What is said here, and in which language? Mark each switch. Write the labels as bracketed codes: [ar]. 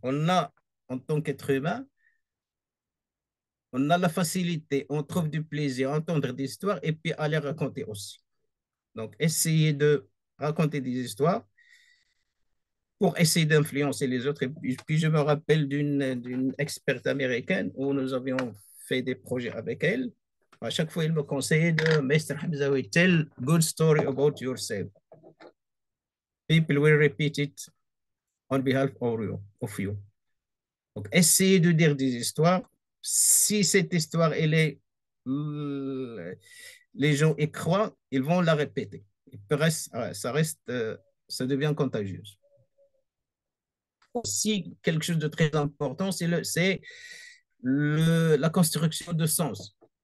[fr] On a, en tant qu'être humain, on a la facilité, on trouve du plaisir à entendre des histoires et puis à les raconter aussi. Donc, essayer de raconter des histoires pour essayer d'influencer les autres. Et puis, je me rappelle d'une experte américaine où nous avions fait des projets avec elle. À chaque fois, il me conseillait de Mr. [en] Hamzaoui, tell good story about yourself. People will repeat it on behalf of you. [fr] Donc, essayez de dire des histoires. Si cette histoire, elle est, les gens y croient, ils vont la répéter. Ça reste, ça devient contagieux. Aussi, quelque chose de très important, la construction de sens.